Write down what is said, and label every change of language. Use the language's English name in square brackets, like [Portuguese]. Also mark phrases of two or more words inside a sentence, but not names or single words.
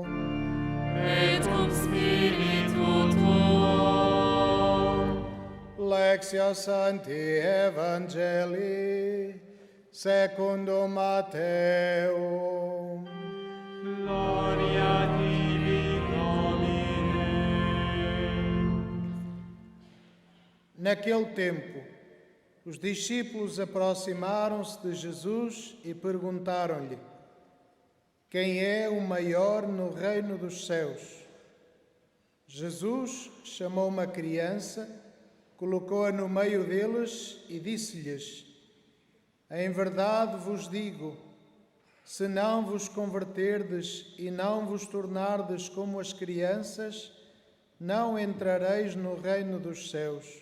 [Latin] Et cum spiritu tuo. Lectio Sancti Evangelii secundum Matteum. Gloria tibi, Domine. [Portuguese] Naquele tempo, os discípulos aproximaram-se de Jesus e perguntaram-lhe: quem é o maior no reino dos céus? Jesus chamou uma criança, colocou-a no meio deles e disse-lhes: em verdade vos digo, se não vos converterdes e não vos tornardes como as crianças, não entrareis no reino dos céus.